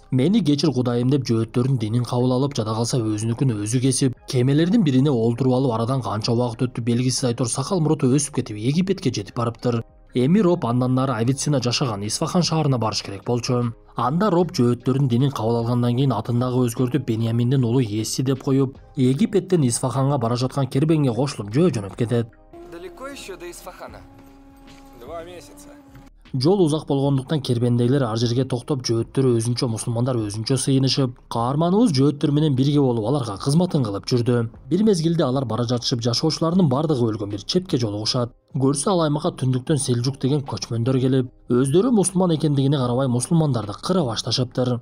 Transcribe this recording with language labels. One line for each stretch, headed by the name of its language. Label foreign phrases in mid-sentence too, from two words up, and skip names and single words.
Kyrgyz: Мени кечир Кудайым деп жөөттөрдүн динин кабыл алып, жада калса өзүнүкүн өзү кесип, кемелердин бирине олтуруп алып, арадан канча убакыт өттү белгисиз, айтор сакал муруту өсүп кетип Египетке жетип барыптыр. Эми Роб андан нары Авиценна жашаган Исфахан шаарына барыш керек болчу. Анда Роб жөөттөрдүн динин кабыл алгандан кийин атын дагы өзгөртүп Беньяминдин уулу Есси деп коюп, Египеттен Исфаханга бара жаткан кербеңге кошулуп жөнөп кетет.
Russian: Далеко еще до Исфахана? 2 месяца.
Kyrgyz: Жол узак болгондуктан кербендегилер ар жерге токтоп, жөөттөр өзүнчө, мусулмандар өзүнчө сыйынышып, каарманыбыз жөөттөр менен бирге болуп аларга кызматын кылып жүрдү. Бир мезгилде алар бара жатышып, жашоочулардын бардыгы өлгөн бир чепке жолугушат. Көрсө ал аймакка түндүктөн Селжук деген көчмөндөр келип, өздөрү мусулман экендигине карабай мусулмандарды кыра башташыптыр.